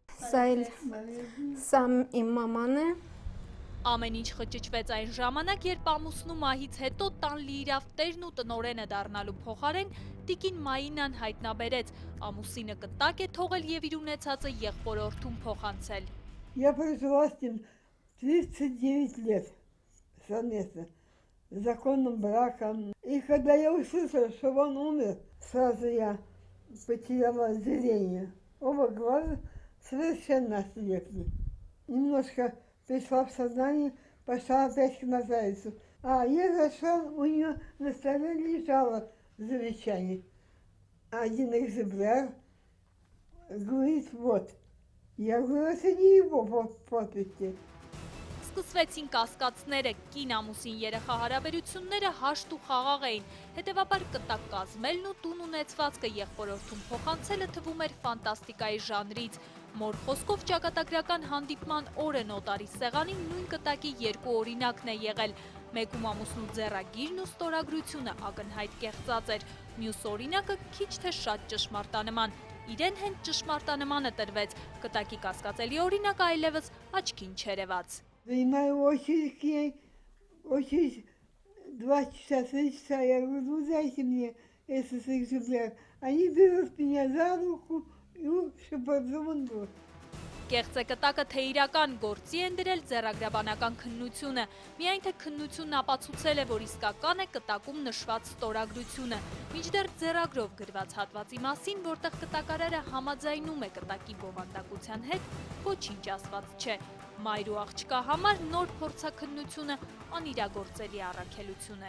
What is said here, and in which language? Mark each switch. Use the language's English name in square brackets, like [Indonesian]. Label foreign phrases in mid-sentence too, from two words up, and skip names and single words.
[Armenian] Սա իմ մաման է։ Ամեն ինչ խճճվեց այն ժամանակ, երբ ամուսնու մահից հետո տան լիիրավ տերն ու տնօրենը դառնալու փոխարեն տիկին Մայինան հայտնաբերեց, ամուսինը կտակ է թողել եւ իր ունեցածը եղբորորդուն փոխանցել։ [Russian] Я прожила с ним 39 лет совместно, законным браком. И когда я услышала, что он умер, сразу я потеряла зрение. Оба глаза совершенно ослепли. Немножко пришла в сознание, пошла опять к нотариусу. А я зашла, у нее на столе лежало завещание. Один экземпляр, говорит, вот. Я говорю, это не его подписи. [Armenian] Սկսվեցին կասկածները, կին ամուսին երեխա հարաբերությունները հաշտ ու խաղաղ էին, հետևաբար կտակ կազմելն ու տուն ունեցվածքը եղբորորդուն փոխանցելը թվում էր ֆանտաստիկայի ժանրից։ Մոր խոսքով ճակատագրական հանդիպման օրը նոտարի սեղանին նույն կտակի 2 օրինակն է եղել։ Մեկում ամուսնու ձեռագիրն ու ստորագրությունը ակնհայտ կեղծած էր, մյուս օրինակը քիչ թե շատ ճշմարտանման։ Իրեն հենց ճշմարտանմանը տրվեց, կտակի կասկածելի օրինակը այլևս աչքին չերևաց։ [Russian] Принимаю очередь к ней, очередь 2 часа, 3 часа. Я говорю, ну дайте мне этот экземпляр. Они берут меня за руку, и потом вот. [Armenian] Կեղծ է կտակը թե իրական գործի են դրել ձեռագրաբանական քննությունը, միայն թե քննությունն ապացուցել է, որ իսկական է կտակում նշված ստորագրությունը, մինչդեռ ձեռագրով գրված հատվածի մասին, որտեղ կտակարարը համաձայնում է կտակի բովանդակության հետ, ոչինչ ասված չէ։ Մայրու աղջկա համար նոր փորձաքննությունը անիրագործելի առաքելություն է։